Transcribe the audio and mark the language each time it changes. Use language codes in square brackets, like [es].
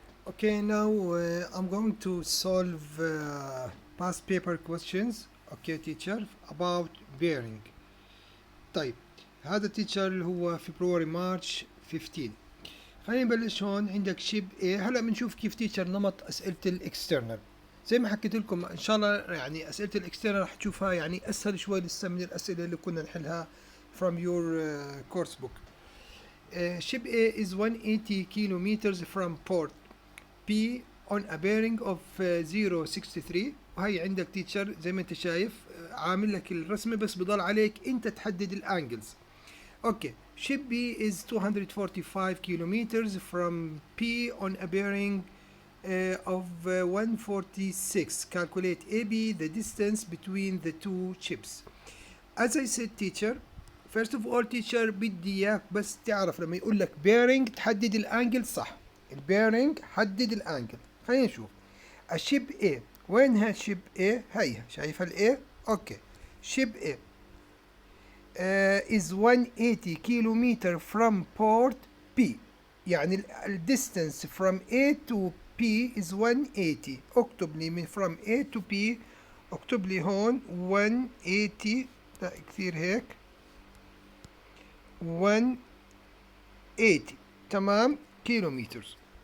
[en] Okay, now I'm going to solve past paper questions. Okay, teacher, about bearing. [ar] طيب هذا teacher اللي هو فبراير مارش 15. خلينا نبلش هون. عندك شيب ايه. هلا بنشوف كيف تيتشر نمط اسئله الاكسترنال. زي ما حكيت لكم ان شاء الله، يعني اسئله الاكسترنال رح تشوفها يعني اسهل شوي لسه من الاسئله اللي كنا نحلها [en] from your course book. Ship A is 180 kilometers from port P on a bearing of 063. [ar] وهي عندك تيتشر زي ما انت شايف عامل لك الرسمه، بس بضل عليك انت تحدد الانجلز. [en] Okay, ship B is 245 kilometers from P on a bearing of 146. Calculate AB, the distance between the two ships. As I said teacher, first of all teacher [ar] بدي اياك بس تعرف لما يقول لك bearing تحدد الانجل صح. البيرنج حدد الانجل. خلينا نشوف الشيب A. وين هالشيب A؟ هيها شايفها ال A؟ اوكي، [en] Ship A is 180 kilometer from port P. [ar] يعني ال [en] distance from A to P is 180. [ar] اكتب لي من [en] from A to P، [ar] اكتب لي هون 180. لا كثير هيك، 180 تمام كيلومترز.